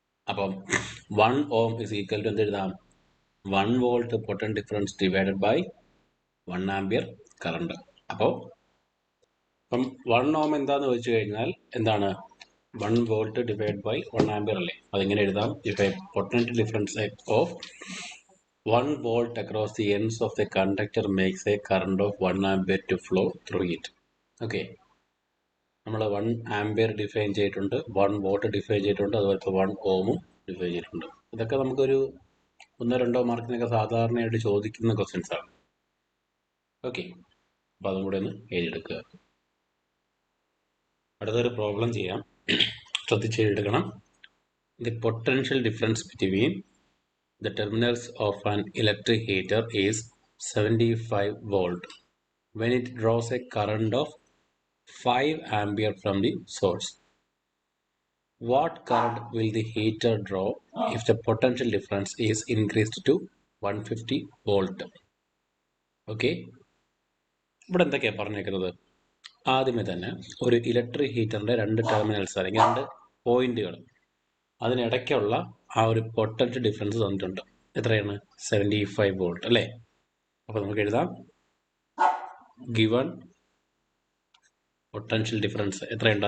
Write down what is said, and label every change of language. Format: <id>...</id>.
<en>അപ്പം 1 ohm is equal to</en> <ml>എന്ത് എഴുതാം?</ml> <en>1 volt potential difference divided by 1 ampere current.</en> <ml>അപ്പം 1 ഓം എന്താന്ന് ചോദിച്ചു കഴിഞ്ഞാൽ എന്താണ്?</ml> <en>1 volt divide by 1 ampere അല്ലേ?</en> <ml>അതെങ്ങനെ എഴുതാം?</ml> <en>If a potential difference of 1 volt across the ends of the conductor makes a current of 1 ampere to flow through it.</en> <ml>Okay, നമ്മൾ 1 ampere define ചെയ്തിട്ടുണ്ട്, 1 വോൾട്ട് ഡിഫൈൻ ചെയ്തിട്ടുണ്ട്, അതുപോലെ 1 ഓമും ഡിഫൈൻ ചെയ്തിട്ടുണ്ട്. ഇതൊക്കെ നമുക്കൊരു 1-2 മാർക്കിനൊക്കെ സാധാരണയായിട്ട് ചോദിക്കുന്ന ക്വസ്റ്റ്യൻസ് ആണ്. ഓക്കെ, അപ്പോൾ അതും കൂടെ ഒന്ന് എഴുതിയെടുക്കുക. അടുത്തൊരു പ്രോബ്ലം ചെയ്യാം, ശ്രദ്ധിച്ച് എഴുതണം.</ml> <en>The potential difference between the terminals of an electric heater is 75 volt when it draws a current of 5 ampere from the source. What current will the heater draw if the potential difference is increased to 150 volt?</en> <ml>Okay, ഇവിടെ എന്തൊക്കെയാണ് പറഞ്ഞേക്കുന്നത്? ആദ്യമേ തന്നെ ഒരു electric ഹീറ്ററിന്റെ 2 terminals അല്ലെങ്കിൽ 2 പോയിന്റുകൾ, അതിനിടയ്ക്കുള്ള ആ ഒരു പൊട്ടൻഷ്യൽ ഡിഫറൻസ് തന്നിട്ടുണ്ട്. എത്രയാണ്? 75 വോൾട്ട് അല്ലേ? അപ്പൊ നമുക്ക് എഴുതാം ഗിവൺ പൊട്ടൻഷ്യൽ ഡിഫറൻസ് എത്രയുണ്ട്?</ml>